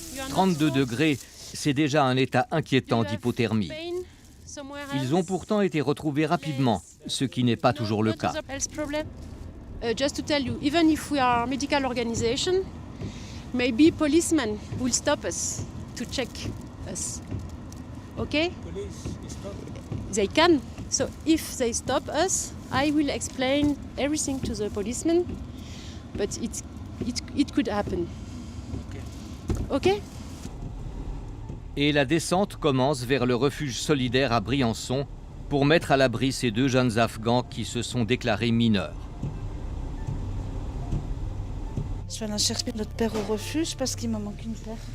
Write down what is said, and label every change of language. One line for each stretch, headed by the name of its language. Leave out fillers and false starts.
French: 32 degrés, c'est déjà un état inquiétant d'hypothermie. Ils ont pourtant été retrouvés rapidement, ce qui n'est pas toujours le cas.
English: Just to tell you, even if we are a medical organization, maybe policemen will stop us to check us. Okay? They can. So if they stop us, I will explain everything to the policemen, but it could happen. Okay?
French: Et la descente commence vers le refuge solidaire à Briançon pour mettre à l'abri ces 2 jeunes Afghans qui se sont déclarés mineurs. Je vais aller chercher notre père au refuge parce qu'il me manque une paire.